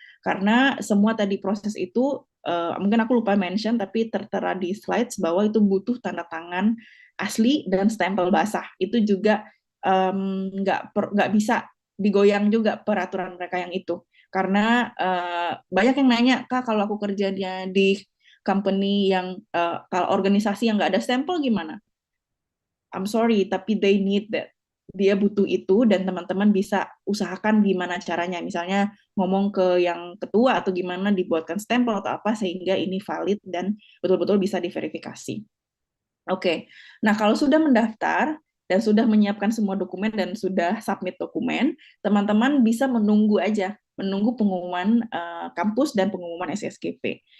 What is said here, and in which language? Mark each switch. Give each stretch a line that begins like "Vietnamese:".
Indonesian: Karena semua tadi proses itu, mungkin aku lupa mention, tapi tertera di slides bahwa itu butuh tanda tangan asli dan stempel basah. Itu juga nggak bisa digoyang juga peraturan mereka yang itu. Karena banyak yang nanya, Kak, kalau aku kerjanya di company yang, kalau organisasi yang nggak ada stempel gimana?
English: I'm sorry,
Indonesian: tapi
English: they need that.
Indonesian: Dia butuh itu, dan teman-teman bisa usahakan gimana caranya. Misalnya ngomong ke yang ketua atau gimana, dibuatkan stempel atau apa sehingga ini valid dan betul-betul bisa diverifikasi. Oke, nah kalau sudah mendaftar dan sudah menyiapkan semua dokumen dan sudah submit dokumen, teman-teman bisa menunggu aja, menunggu pengumuman kampus dan pengumuman SSGP.